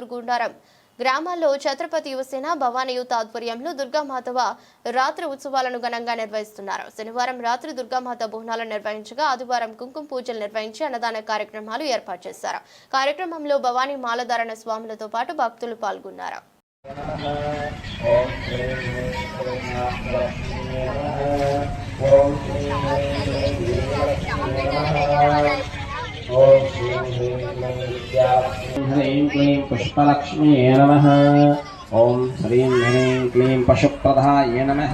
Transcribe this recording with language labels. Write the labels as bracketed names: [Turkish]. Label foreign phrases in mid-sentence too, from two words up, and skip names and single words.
[Telugu] గుండారం గ్రామాల్లో ఛత్రపతి యువసేన, భవానీ యూత్ ఆధ్వర్యంలో దుర్గామాతవ రాత్రి ఉత్సవాలను ఘనంగా నిర్వహిస్తున్నారు. శనివారం రాత్రి దుర్గామాత బోనాలను నిర్వహించగా ఆదివారం కుంకుమ పూజలు నిర్వహించి అన్నదాన కార్యక్రమాలు ఏర్పాటు చేశారు. కార్యక్రమంలో భవానీ మాలధారణ స్వాములతో పాటు భక్తులు పాల్గొన్నారు. [Sanskrit] ह्रीं क्लीं पुष्पलक्ष्म्यै नमः। ॐ श्रीं ह्रीं क्लीं पशुप्रदाय नमः।